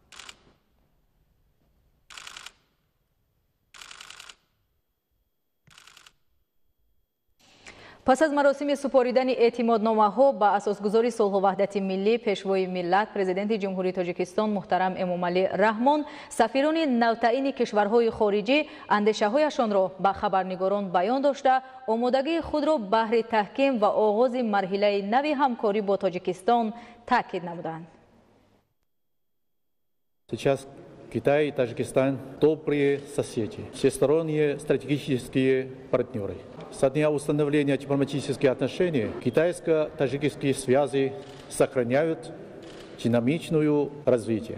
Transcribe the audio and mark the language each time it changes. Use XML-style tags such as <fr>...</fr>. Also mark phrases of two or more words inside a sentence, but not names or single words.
<fa>پس از مراسم سپاریدن اعتمادنامه‌ها با اساسگذاری صلح و وحدت ملی، پیشوای ملت پرزیدنت جمهوری تاجیکستان محترم امامعلی رحمان سفیران نوتعیین کشورهای خارجی اندیشه‌هایشان را به خبرنگاران بیان داشته آمادگی خود را بهر تحکیم و آغاز مرحله نوی همکاری با تاجیکستان تاکید نمودند.</fa> <ru>Китай и Таджикистан – добрые соседи, всесторонние стратегические партнеры. Со дня установления дипломатических отношений китайско-таджикские связи сохраняют динамичное развитие.</ru>